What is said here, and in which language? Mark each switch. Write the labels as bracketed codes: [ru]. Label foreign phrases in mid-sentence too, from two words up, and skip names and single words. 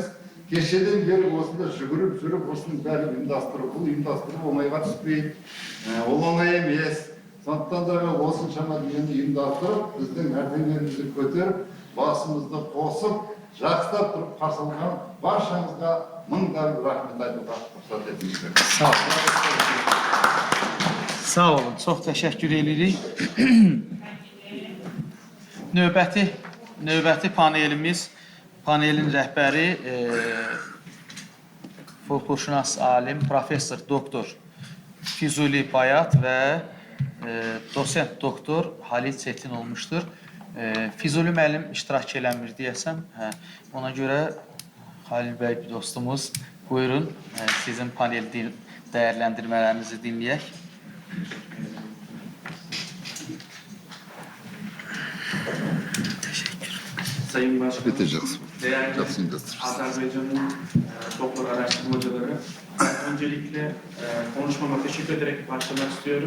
[kk] Кешеден бері осында жүріп, осының бәрін ұйымдастыру, бұл ұйымдастыру оңайға түспейді. Ол оңай емес. Сондықтан да осыншама дүниені ұйымдастырып, біздің мәртебемізді көтеріп, басымызды қосып, жақсылап тұрып қарсы алған баршаңызға мыңдап рахмет айтуға рұқсат етіңіздер. [az] Sağ olun, çox təşəkkür edirik. Növbəti panelin rəhbəri folklorşünas alim, professor, doktor Füzuli Bayat və dosent doktor Halil Çetin olmuşdur. Füzuli müəllim iştirak eləmir deyəsəm, ona görə Halil bəy dostumuz, buyurun sizin panel dəyərləndirmələrinizi dinləyək. [tr] Sayın Başkanım, değerli Azerbaycan'ın folklor araştırmacıları, öncelikle konuşmama teşekkür ederek başlamak istiyorum.